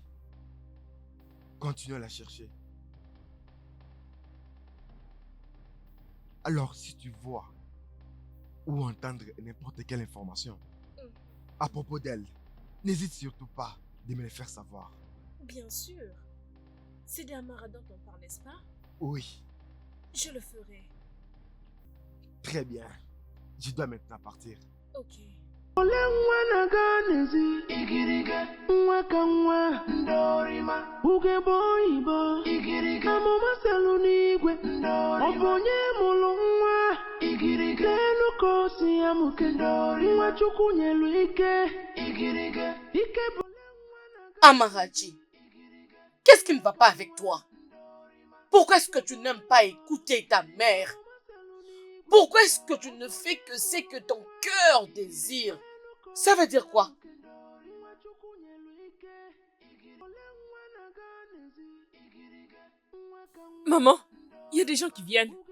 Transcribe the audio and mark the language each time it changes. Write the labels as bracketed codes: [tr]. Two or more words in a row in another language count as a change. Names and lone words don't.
[fr] Continuons à la chercher. Alors, si tu vois ou entendre n'importe quelle information à propos d'elle, n'hésite surtout pas de me le faire savoir. Bien sûr. C'est des Amara dont on parle, n'est-ce pas? Oui, Je le ferai. très bien. Je dois maintenant partir. Ok. [ig] Ole nwa na-aga n'ezi igirige nwa ka nwa ndorima ugegbe oyibo igirige amụma selu n'igwe ọ bụ onye mụrụ nwa igirige n'elu ka o si amụke nwa chukwu nyelu ike igirige ike bụ [fr] Amarachi, qu'est-ce qui ne va pas avec toi? Pourquoi est-ce que tu n'aimes pas écouter ta mère? Pourquoi est-ce que tu ne fais que ce que ton cœur désire? Ça veut dire quoi? Maman, il y a des gens qui viennent.